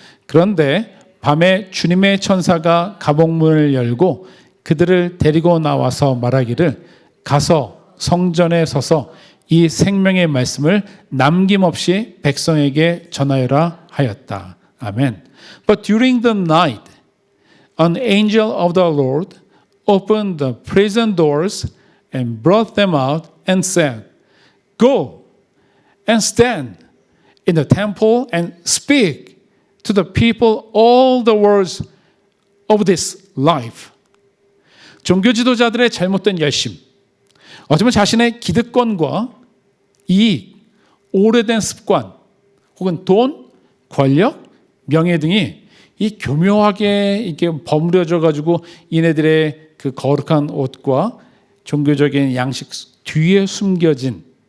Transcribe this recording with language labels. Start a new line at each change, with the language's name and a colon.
Korean: 그런데 밤에 주님의 천사가 가복문을 열고 그들을 데리고 나와서 말하기를 가서 성전에 서서 이 생명의 말씀을 남김없이 백성에게 전하여라 하였다. 아멘.
English: But during the night, an angel of the Lord opened the prison doors and brought them out and said, Go and stand in the temple and speak to the people all the words of this life.
Korean: 종교 지도자들의 잘못된 열심, 어쩌면 자신의 기득권과 이익, 오래된 습관, 혹은 돈, 권력, 명예 등이 이 교묘하게 이렇게 버무려져 가지고 이네들의 그 거룩한 옷과 종교적인 양식 뒤에 숨겨진